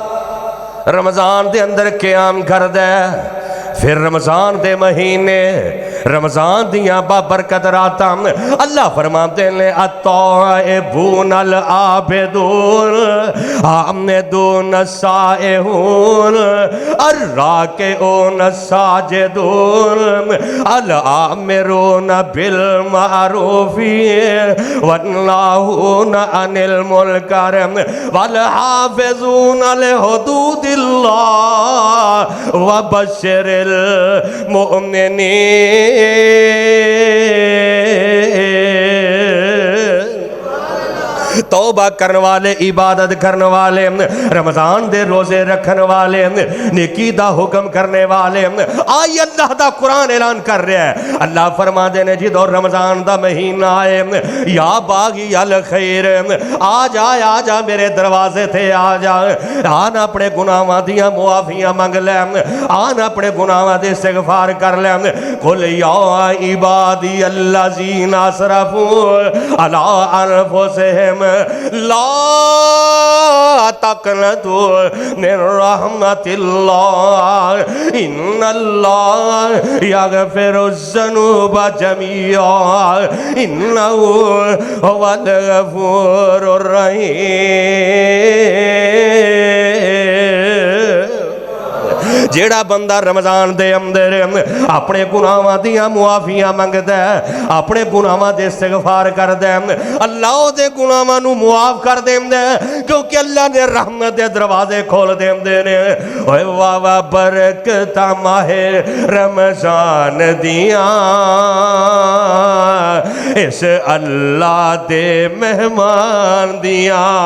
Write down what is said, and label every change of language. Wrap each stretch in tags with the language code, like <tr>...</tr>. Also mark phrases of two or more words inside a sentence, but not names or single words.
<pa>رمضان دے اندر قیام کردا ہے پھر رمضان دے مہینے رمضان دیاں بابرکت راتاں اللہ فرماتے نے</pa> <ar>التائبون العابدون الحامدون السائحون الراكعون الساجدون الآمرون بالمعروف والناهون عن المنكر والحافظون لحدود الله وبشر المؤمنين.</ar> <pa>توبہ کرنے والے، عبادت کرنے والے، رمضان دے روزے رکھنے والے، نیکی دا حکم کرنے والے، آئی اللہ دا قرآن اعلان کر رہا ہے. اللہ فرماتے نے جو رمضان دا مہینہ آئے</pa> <ar>يا باغي الخير</ar> <pa>آ جا میرے دروازے تھے آ جا، آن اپنے گناہاں دیاں معافیاں منگ لے، آن اپنے گناہاں دے استغفار کر لے.</pa> <ar>قل يا عبادي الذين أسرفوا على أنفسهم لا تقنطوا من رحمة الله إن الله يغفر الذنوب جميعا إنه هو الغفور الرحيم.</ar> <pa>جیہڑا بندہ رمضان دے اندر اپنے گناہاں دیاں معافیاں منگدا ہے، اپنے گناہاں دے استغفار کردا ہے، اللہ دے گناہاں نوں معاف کر دیندا ہے، کیونکہ اللہ نے رحمت دے دروازے کھول دیندے نے. اوئے واہ واہ برکتاں ماہِ رمضان دیاں اس اللہ دے مہمان دیاں.</pa>